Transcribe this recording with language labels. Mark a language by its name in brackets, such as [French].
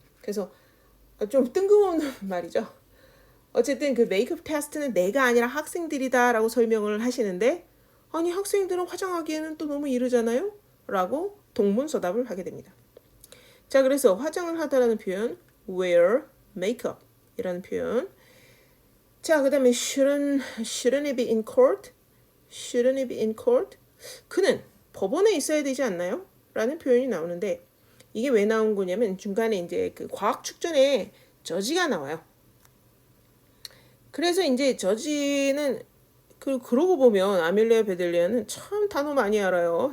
[Korean] 그래서 좀 뜬금없는 말이죠. 어쨌든 그 메이크업 테스트는 내가 아니라 학생들이다라고 설명을 하시는데 아니 학생들은 화장하기에는 또 너무 이르잖아요? 라고 동문서답을 하게 됩니다. 자, 그래서 화장을 하다라는 표현 [English] wear makeup [Korean] 이라는 표현. 자, 그 다음에 [English] shouldn't it be in court? shouldn't it be in court? [Korean] 그는 법원에 있어야 되지 않나요? 라는 표현이 나오는데 이게 왜 나온 거냐면 중간에 이제 그 과학 축전에 저지가 나와요. 그래서 이제 저지는 그러고 보면 아멜리아 베델리아는 참 단어 많이 알아요.